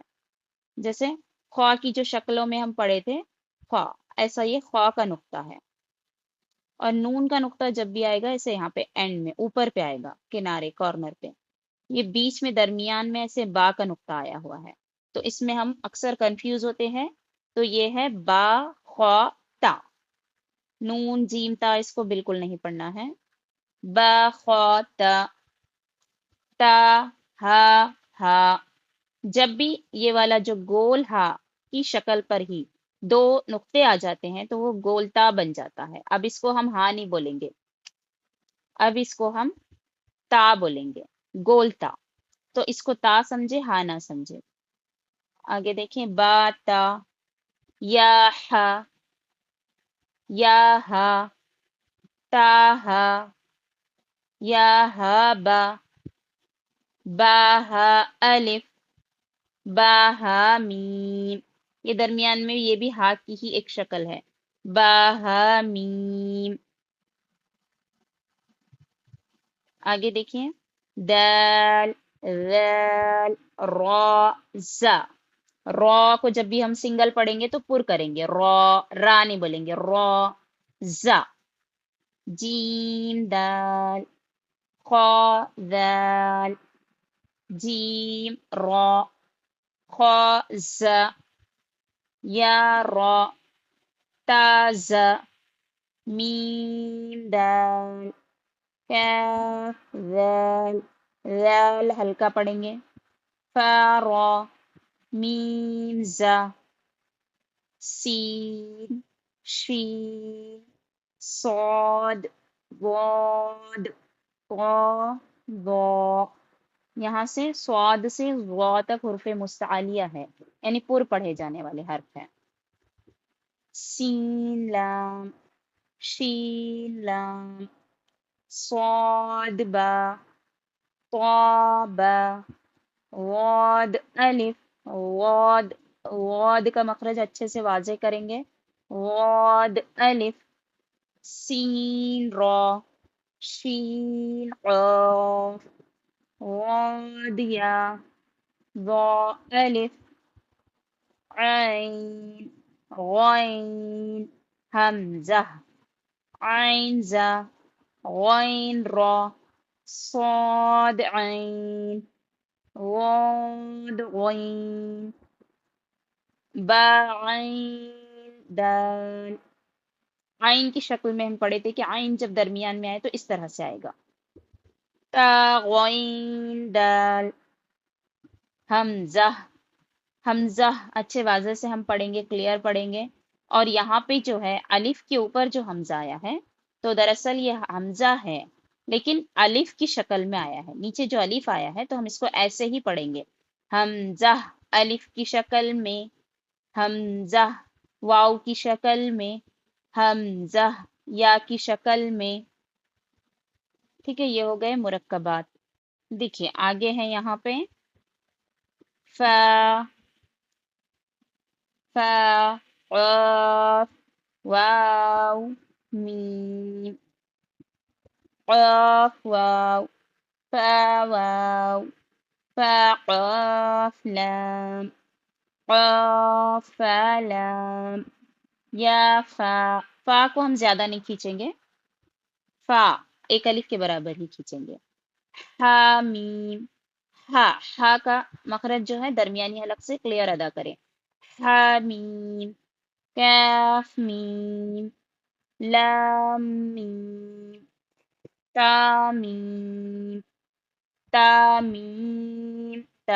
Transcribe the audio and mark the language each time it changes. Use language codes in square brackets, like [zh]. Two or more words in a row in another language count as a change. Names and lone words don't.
[ur] جیسے خوا کی جو شکلوں میں ہم پڑھے تھے خوا، ایسا یہ خوا کا نقطہ ہے. اور نون کا نقطہ جب بھی آئے گا ایسے یہاں پہ اینڈ میں اوپر پہ آئے گا، کنارے کارنر پہ، یہ بیچ میں درمیان میں ایسے با کا نقطہ آیا ہوا ہے، تو اس میں ہم اکثر کنفیوز ہوتے ہیں. تو یہ ہے با خوا تا. نون جیم تا اس کو بالکل نہیں پڑھنا ہے. با خوا تا، تا ہا ہا. جب بھی یہ والا جو گول ہا کی شکل پر ہی دو نقطے آ جاتے ہیں تو وہ گولتا بن جاتا ہے. اب اس کو ہم ہا نہیں بولیں گے، اب اس کو ہم تا بولیں گے، گولتا. تو اس کو تا سمجھے، ہا نہ سمجھے. آگے دیکھیں با تا، یا ہا، یا ہا، تا ہا، یا ہا با، با ہا الف، با ہا میم. یہ درمیان میں یہ بھی ہا کی ہی ایک شکل ہے، با ہا میم. آگے دیکھیں دال، ذال، را، زا. را کو جب بھی ہم سنگل پڑھیں گے تو پر کریں گے، را، را نہیں بولیں گے، را. زا. جیم دال، خا دال، جیم را، خا زا، یا را، تا زا، میم دال، کاف ذال، ذال ہلکا پڑھیں گے، فا را، میم زا، سین، شین، صاد، ضاد، طا، ضا. یہاں سے صاد سے ضا تک حرف مستعلیہ ہے، یعنی پر پڑھے جانے والے حرف ہیں. سین لام، شین لام، صاد با، طا با، غاد الف، غاد، غاد کا مخرج اچھے سے واضح کریں گے، غاد الف. سین را، شین قاف، غاد یا، ضا الف، عین، غین، حمزہ، عین زا، غین را، صاد عین، غاد غین، با عین دال. عین کی شکل میں ہم پڑھے تھے کہ عین جب درمیان میں آئے تو اس طرح سے آئے گا، تا غین دال. حمزہ، ہمزہ اچھے واضح سے ہم پڑھیں گے، کلیئر پڑھیں گے. اور یہاں پہ جو ہے الف کے اوپر جو ہمزہ آیا ہے، تو دراصل یہ ہمزہ ہے لیکن الف کی شکل میں آیا ہے. نیچے جو الف آیا ہے تو ہم اس کو ایسے ہی پڑھیں گے، ہمزہ الف کی شکل میں، ہمزہ واؤ کی شکل میں، ہمزہ یا کی شکل میں. ٹھیک ہے، یہ ہو گئے مرکبات. دیکھیے آگے ہے یہاں پہ فا، فا، قاف، واؤ، میم، قاف واؤ، فا واؤ، فا قاف لام، قاف فا لام، یا فا. فا کو ہم زیادہ نہیں کھینچیں گے، فا ایک الف کے برابر ہی کھینچیں گے. حا میم، حا، حا کا مخرج جو ہے درمیانی حلق سے کلیئر ادا کریں. حا میم، کاف میم، لام میم، تا میم، تا میم، تا.